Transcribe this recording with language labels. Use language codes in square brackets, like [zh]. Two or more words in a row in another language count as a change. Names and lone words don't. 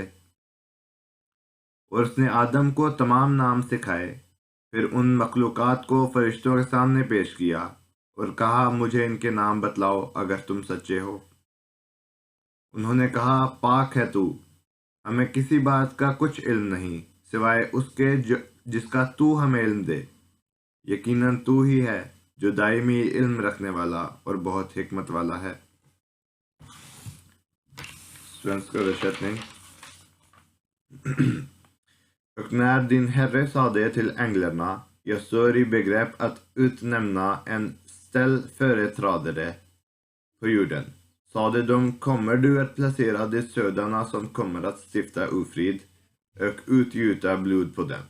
[ur] اور اس نے آدم کو تمام نام سکھائے، پھر ان مخلوقات کو فرشتوں کے سامنے پیش کیا اور کہا مجھے ان کے نام بتلاؤ اگر تم سچے ہو۔ انہوں نے کہا پاک ہے تو، ہمیں کسی بات کا کچھ علم نہیں سوائے اس کے جس کا تو ہمیں علم دے، یقیناً تو ہی ہے جو دائمی علم رکھنے والا اور بہت حکمت والا ہے۔ [sv] Och när din herre sade till änglarna, jag står i begrepp att utnämna en ställföreträdare på jorden, sade de, kommer du att placera de sådana som kommer att stifta ofrid och utgjuta blod på dem.